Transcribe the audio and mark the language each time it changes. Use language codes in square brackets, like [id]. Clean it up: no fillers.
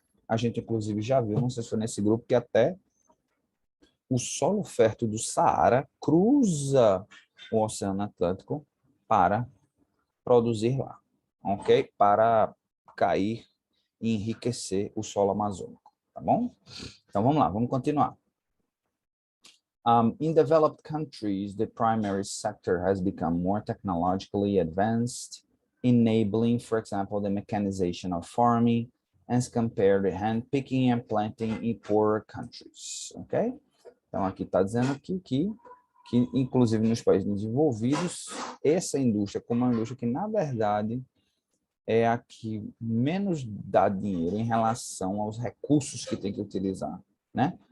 [pt] A gente, inclusive, já viu, não sei se foi nesse grupo, que até o solo fértil do Saara cruza o Oceano Atlântico para produzir lá, ok? Para cair e enriquecer o solo amazônico, tá bom? Então, vamos lá, vamos continuar. [en] In developed countries, the primary sector has become more technologically advanced, enabling, for example, the mechanization of farming, as compared to hand picking and planting in poorer countries, ok? [pt] Então, aqui está dizendo que, inclusive nos países desenvolvidos, essa indústria, como uma indústria que, na verdade, é a que menos dá dinheiro em relação aos recursos que tem que utilizar, né?